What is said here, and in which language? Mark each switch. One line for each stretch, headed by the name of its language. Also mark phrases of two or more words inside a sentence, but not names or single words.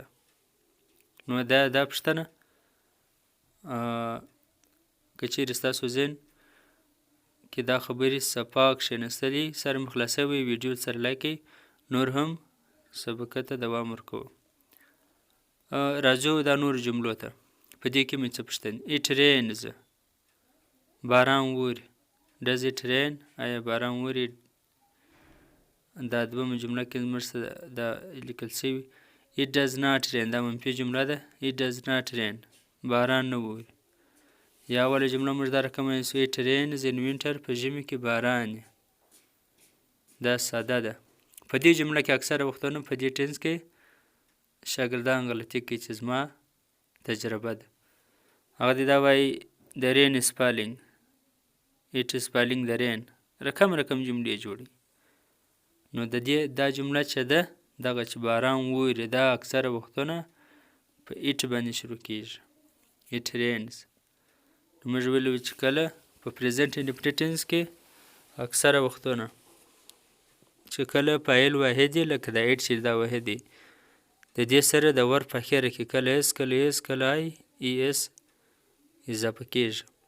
Pashto: نو دا پوښتنه که چیرې ستاسو ذهن کې دا خبرې صفا کښېنستلي سر مې خلاصوي، ویډیو سره لایک کړئ، نور هم سبقه ته دوام ورکوو. راځو دا نورو جملو ته. په دې کې مې څه پوښتنې؟
English: It rains
Pashto: باران اوري.
English: Does it rain
Pashto: آیا باران اوري؟ دا دومه جمله کې زموږ څه دا لیکل شوي.
English: It does not rain
Pashto: دا منفي جمله ده.
English: It does not rain
Pashto: باران نه اوري. یا اوله جمله موږ دا رقم وایو
English: It rains in winter
Pashto: په ژمي کې باران وي. دا ساده ده. په دې جمله کې اکثره وختونه په دې ټینس کې شاګردان غلطي کوي چې زما تجربه ده. هغه دې دا وایي د
English: rain spelling It is falling the rain.
Pashto: رقم جملې جوړي. نو د دې دا جمله چې ده دغه چې باران اوري دا اکثره وختونه په ایټ باندې شروع کېږي.
English: It rains.
Pashto: نو موږ ویلو چې کله په
English: present indefinite tense
Pashto: کې اکثره وختونه چې کله فاعل واحد وي لکه دا ایټ چې دا واحد دی د دې سره د ور په اخره کې کله اس کله آی ای اس اضافه کېږي.